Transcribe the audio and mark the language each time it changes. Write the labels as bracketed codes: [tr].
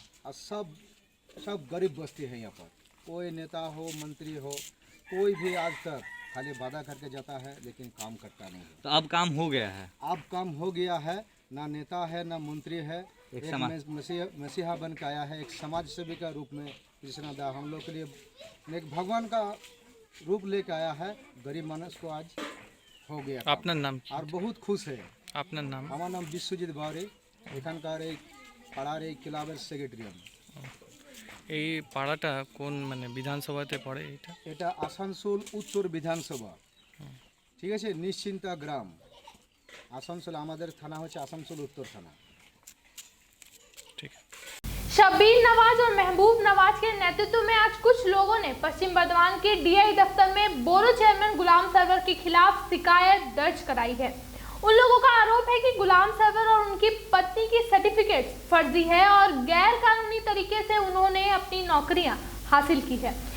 [hi] और सब गरीब बस्ती है यहाँ पर, कोई नेता हो मंत्री हो कोई भी आज तक खाली वादा करके जाता है लेकिन काम करता नहीं है। तो अब काम हो गया है? अब काम हो गया है, ना नेता है ना मंत्री है, एक मसीहा बन के आया है, एक समाज सेवी का रूप में कृष्णा दा हम लोग के लिए एक भगवान का रूप लेके आया है। गरीब मानस को आज हो गया। [bn] আপনার নাম কি? [hi] और बहुत खुश है। [bn] আপনার নাম? আমার নাম বিশ্বজিৎ বাউরি, এখানকার এই পাড়ার এই ক্লাবের সেক্রেটারি আমি। এই পাড়াটা কোন মানে বিধানসভাতে পড়ে? এটা আসানসোল উত্তর বিধানসভা, ঠিক আছে, নিশ্চিন্তা গ্রাম। আসানসোল আমাদের থানা হচ্ছে আসানসোল উত্তর থানা। ঠিক। [hi] शब्बीर नवाज और महबूब नवाज के नेतृत्व में आज कुछ लोगों ने पश्चिम बर्धमान के डीआई दफ्तर में बोरो चेयरमैन गुलाम सरवर के खिलाफ शिकायत दर्ज कराई है। उन लोगों का आरोप है कि गुलाम सरवर और उनकी पत्नी की सर्टिफिकेट फर्जी है और गैर कानूनी तरीके से उन्होंने अपनी नौकरियां हासिल की है।